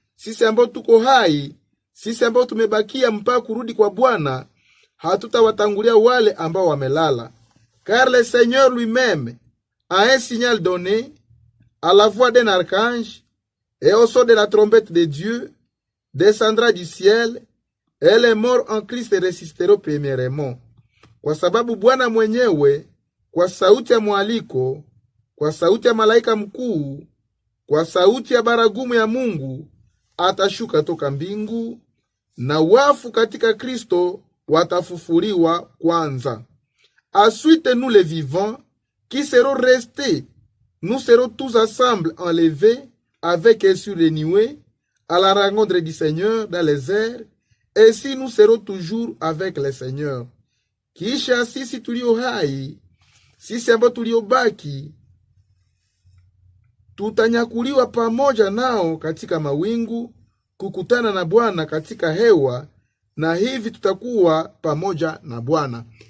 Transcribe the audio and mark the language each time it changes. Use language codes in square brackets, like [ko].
[sw] Sisi ambao tuko hai, sisi ambao tumebakia mpaka kurudi kwa Bwana, hatutawatangulia wale ambao wamelala. [fr] Car le Seigneur lui-même a un signal donné à la voix d'un archange et au son de la trompette de Dieu, descendra du ciel, et les morts en Christ ressusciteront premièrement. [sw] Kwa sababu Bwana mwenyewe, kwa sauti ya mwaliko, kwa sauti ya malaika mkuu, kwa sauti ya baragumu ya Mungu, atashuka toka mbingu, na wafu katika Kristo watafufuliwa kwanza. [fr] Ensuite, nous les vivants, qui serons restés, nous serons tous ensemble enlevés avec eux sur les nuées, à la rencontre du Seigneur dans les airs, et si nous serons toujours avec le Seigneur. [sw] Kisha sisi tulio hai, sisi ambao tuliobaki, tutanyakuliwa pamoja nao katika mawingu, kukutana na Bwana katika hewa, na hivi tutakuwa pamoja na Bwana.